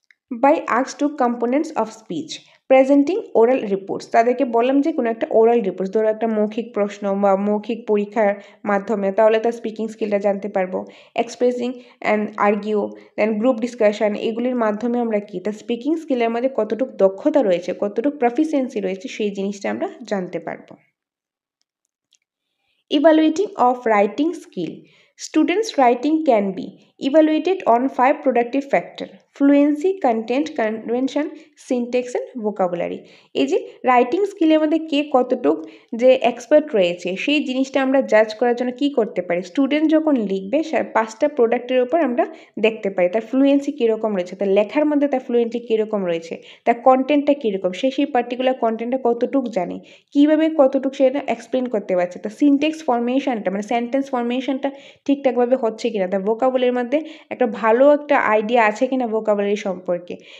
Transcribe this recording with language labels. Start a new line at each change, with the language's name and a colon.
English: by asked two components of speech, presenting oral reports,
Bangla: তাদেরকে বললাম যে কোনো একটা ওরাল রিপোর্টস, ধরো একটা মৌখিক প্রশ্ন বা মৌখিক পরীক্ষার মাধ্যমে, তাহলে তার স্পিকিং স্কিলটা জানতে পারবো। Expressing and argue, then group discussion, এগুলির মাধ্যমে আমরা কি তার স্পিকিং স্কিলের মধ্যে কতটুকু দক্ষতা রয়েছে, কতটুকু প্রফিসিয়েন্সি রয়েছে, সেই জিনিসটা আমরা জানতে পারবো।
English: Evaluating of writing skill. Students' writing can be evaluated on 5 productive factors: fluency, content, convention, syntax and vocabulary.
Bangla: এই যে রাইটিং স্কিলের মধ্যে কে কতটুক যে এক্সপার্ট রয়েছে সেই জিনিসটা আমরা জাজ করার জন্য কি করতে পারি? স্টুডেন্ট যখন লিখবে 5টা প্রোডাক্টের উপর আমরা দেখতে পারি তার ফ্লুয়েন্সি কীরকম রয়েছে, তার লেখার মধ্যে তার ফ্লুয়েন্সি কীরকম রয়েছে, তার কন্টেন্টটা কীরকম, সেই পার্টিকুলার কন্টেন্টটা কতটুক জানে, কীভাবে কতটুকু সেটা এক্সপ্লেন করতে পারছে, তার সিনটেক্স ফরমেশনটা মানে সেন্টেন্স ফরমেশনটা ঠিকঠাকভাবে হচ্ছে কিনা, তার ভোকাবুলারির মধ্যে একটা ভালো একটা আইডিয়া আছে কিনা ভোকাবুলারি সম্পর্কে।